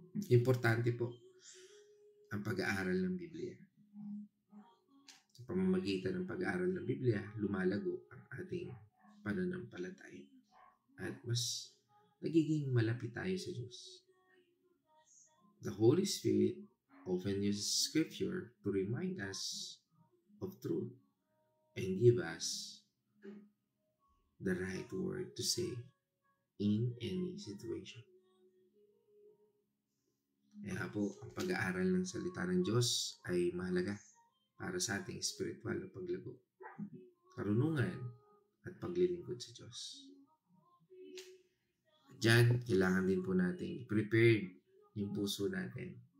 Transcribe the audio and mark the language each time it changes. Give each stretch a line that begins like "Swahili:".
Filipino: Importante po ang pag-aaral ng Biblia. Sa pamamagitan ng pag-aaral ng Biblia, lumalago ang ating pananampalataya. At mas nagiging malapit tayo sa Diyos.
English: The Holy Spirit often uses Scripture to remind us of truth and give us the right word to say in any situation.
Filipino: Kaya po, ang pag-aaral ng salita ng Diyos ay mahalaga para sa ating spiritual na paglago, karunungan at paglilingkod sa Diyos. Diyan, kailangan din po natin i-prepare yung puso natin.